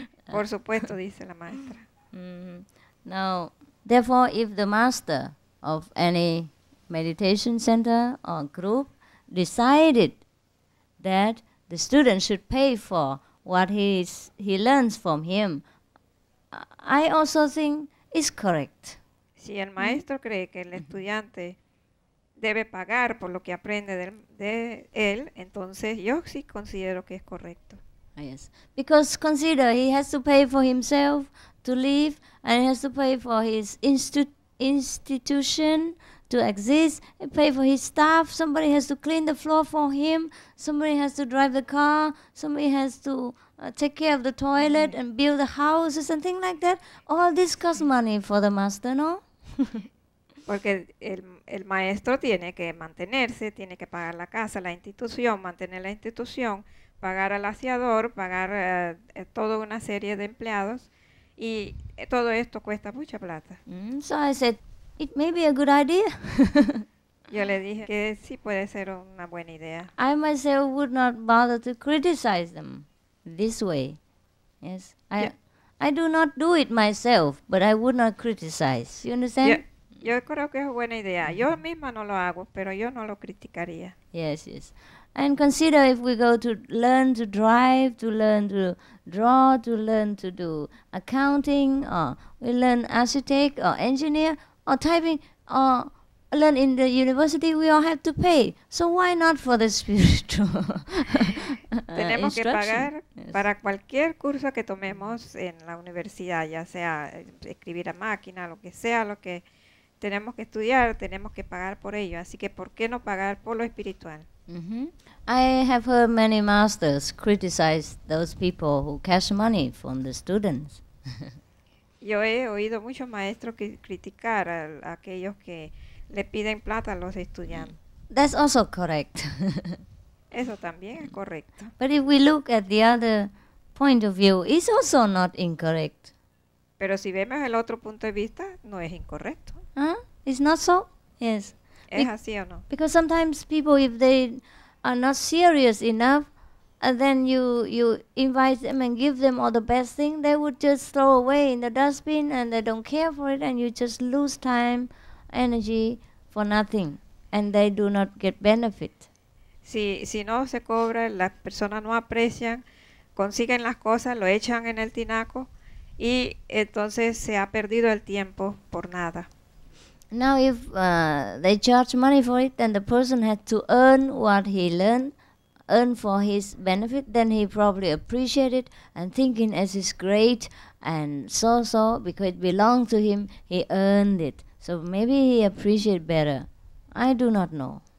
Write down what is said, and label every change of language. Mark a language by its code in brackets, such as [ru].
[es] Por supuesto, dice la maestra. [en] Now, therefore, if the master of any meditation center or group decided that the student should pay for what he learns from him, I also think it's correct. [es] Si el maestro cree que el estudiante debe pagar por lo que aprende de él, entonces yo sí considero que es correcto. [en] Yes, because consider he has to pay for himself to live, and he has to pay for his institution to exist, and pay for his staff. Somebody has to clean the floor for him. Somebody has to drive the car. Somebody has to take care of the toilet and build the house or something like that. All this costs money for the master, no? [es] Porque el maestro tiene que mantenerse, tiene que pagar la casa, la institución, mantener la institución, pagar al aseador, pagar toda una serie de empleados, y todo esto cuesta mucha plata. [en] So I said, it may be a good idea. [es] Yo le dije que sí puede ser una buena idea. [en] I myself would not bother to criticize them this way. Yes, I do not do it myself, but I would not criticize. You understand? [es] Yo creo que es buena idea. Yo misma no lo hago, pero yo no lo criticaría. [en] Yes, yes. And consider if we go to learn to drive, to learn to draw, to learn to do accounting, or we learn architect or engineer or typing, or learn in the university, we all have to pay. So why not for the spiritual [es] Tenemos que pagar [en] Yes. [es] para cualquier curso que tomemos en la universidad, ya sea escribir a máquina, lo que sea, lo que tenemos que estudiar, tenemos que pagar por ello. Así que, ¿por qué no pagar por lo espiritual? [en] I have heard many masters criticize those people who cash money from the students. [es] Yo he oído muchos maestros criticar a aquellos que le piden plata a los estudiantes. [en] That's also correct. [es] Eso también es correcto. [en] But if we look at the other point of view, it's also not incorrect. [es] Pero si vemos el otro punto de vista, no es incorrecto. [en] Huh? It's not so? Yes. [es] ¿Es así o no? [en] Because sometimes people, if they are not serious enough, and then you invite them and give them all the best thing, they would just throw away in the dustbin and they don't care for it, and you just lose time, energy for nothing, and they do not get benefit. [es] Si no se cobra, las personas no aprecian, consiguen las cosas, lo echan en el tinaco y entonces se ha perdido el tiempo por nada. [en] Now if they charge money for it, then the person had to earn what he learned, earn for his benefit, then he probably appreciate it and thinking as is great and so because it belonged to him, he earned it. So maybe he appreciate better. I do not know.